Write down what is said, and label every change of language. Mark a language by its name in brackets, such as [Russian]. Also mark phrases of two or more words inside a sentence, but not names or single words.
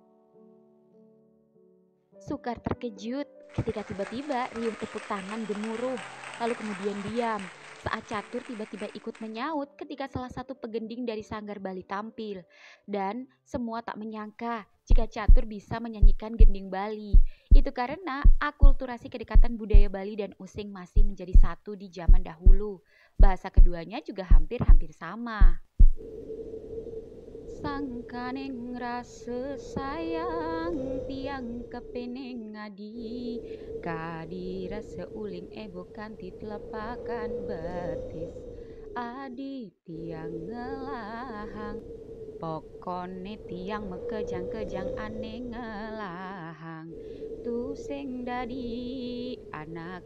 [Indonesian] Sukar terkejut ketika tiba-tiba riuh tepuk tangan gemuruh, lalu kemudian diam saat Catur tiba-tiba ikut menyaut ketika salah satu pegending dari Sanggar Bali tampil. Dan semua tak menyangka jika Catur bisa menyanyikan gending Bali. Itu karena akulturasi kedekatan budaya Bali dan Using masih menjadi satu di zaman dahulu. Bahasa keduanya juga hampir-hampir sama. [Balinese] Sangkaning rasa sayang tiang kepening ngadi kadi rasa uling ebo kanti telapakan betis adi tiang ngelahang pokone tiang mekejang-kejang ane ngelahang tu sing dadi anak